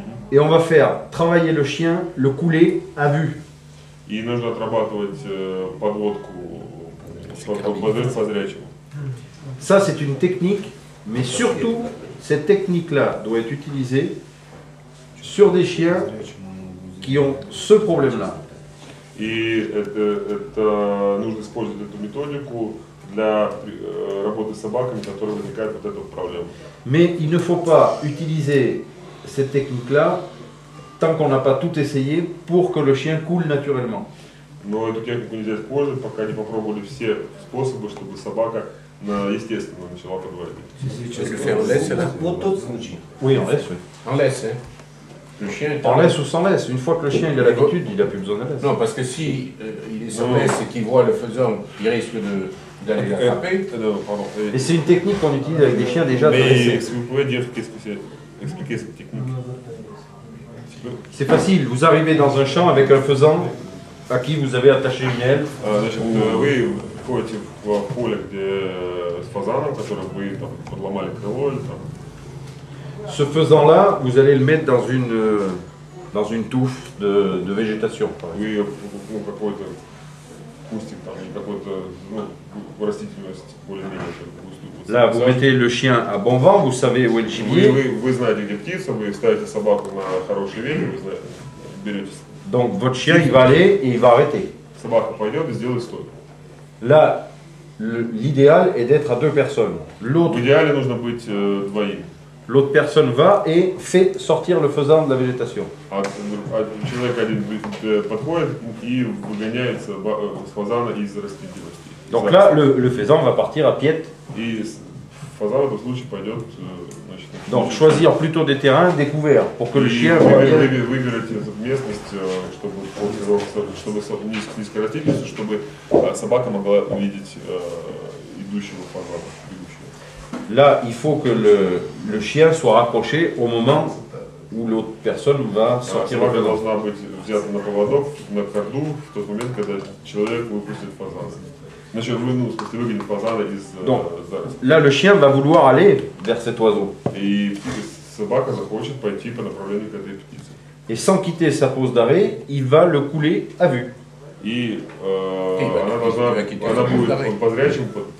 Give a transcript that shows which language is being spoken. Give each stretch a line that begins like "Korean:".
French: Et on va faire travailler le chien, le couler à vue.
Russian: И нужно отрабатывать подводку по зрячему.
French: Ça, c'est une technique, mais surtout, cette technique-là doit être utilisée sur des chiens qui ont ce problème-là.
Russian: И это нужно использовать эту методику для работы с собаками, которые возникают вот эта проблема.
French: Mais il ne faut pas utiliser cette technique-là tant qu'on n'a pas tout essayé pour que le chien coule naturellement.
Russian: Но эту технику нельзя использовать, пока не попробовали все способы, чтобы собака естественно начала подводить. Вот тот случай.
French: Oui, en laisse, oui. En laisse, hein. Le chien est en laisse ou sans laisse. Une fois que le chien il a l'habitude, il n'a plus besoin de laisse. Non, parce que si il est sans laisse et qu'il voit le faisan, il risque d'aller l'attraper. Et c'est une technique qu'on utilise avec des chiens déjà dressés. Mais si vous pouvez dire qu'est-ce que c'est, expliquer cette technique. C'est facile. Vous arrivez dans un champ avec un faisan à qui vous avez attaché une aile.
Russian: Значит, вы входите в поле, где с фазаном, который вы там подломали крыло или там.
French: Ce faisan-là, vous allez le mettre dans une touffe de végétation.
Russian: Вы какой-то кустик там, какой-то растительность более-менее густую.
French: Là, vous mettez le chien à bon vent, vous savez où est le gibier.
Russian: Вы знаете, где птица, вы ставите собаку на хороший ветер, вы знаете, берете.
French: Donc votre chien, il va aller et il va arrêter.
Russian: Собака пойдет и сделает стойку.
French: Là, l'idéal est d'être à deux personnes. L'autre.
Russian: В идеале нужно быть двоим.
French: l'autre personne va et fait sortir le faisan de la végétation.
Russian: Человек один подходит и выгоняет фазана из растительности.
French: Donc là, le faisan va partir à pied.
Russian: И фазан в этом случае пойдет, значит,
French: donc choisir plutôt des terrains découverts pour que le chien
Russian: выберать местность, чтобы низкой растительностью, чтобы собака могла увидеть идущего фазана.
French: Là, il faut que le chien soit raccroché au moment où l'autre personne va sortir le
Russian: собака должна быть взята на поводок, на корду в тот момент, когда человек выпустит фазана. Значит, выгонит фазана из зарослей.
French: Là, le chien va vouloir aller vers cet oiseau.
Russian: И собака захочет пойти по направлению к этой птице.
French: Et sans quitter sa pose d'arrêt, il va le couler à vue.
Russian: И она будет по зрячим подводить.